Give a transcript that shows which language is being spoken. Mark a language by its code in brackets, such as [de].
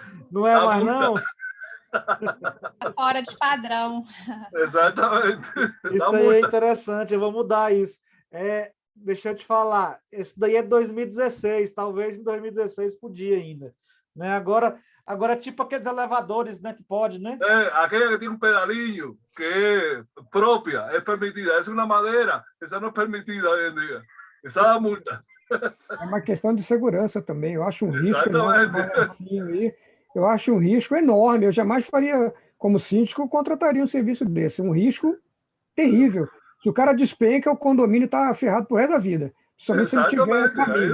[pt] Não é mais, não? Fora de padrão. Exatamente. Isso aí é interessante, eu vou mudar isso. Deixa eu te falar, esse daí é 2016, talvez em 2016 podia ainda. Né? Agora tipo aqueles elevadores, né, que pode, né? [es] Aquella que tiene un pedalillo, que es propia, es permitida. Es una madera, esa no es permitida hoy en día. Esa da multa. [pt] É uma questão de segurança também. Eu acho um risco Exatamente. enorme. Eu acho um risco enorme. Eu jamais faria, como síndico, contrataria um serviço desse. Um risco terrível. Se o cara despenca, o condomínio está ferrado pro resto da vida. Principalmente se ele tiver família.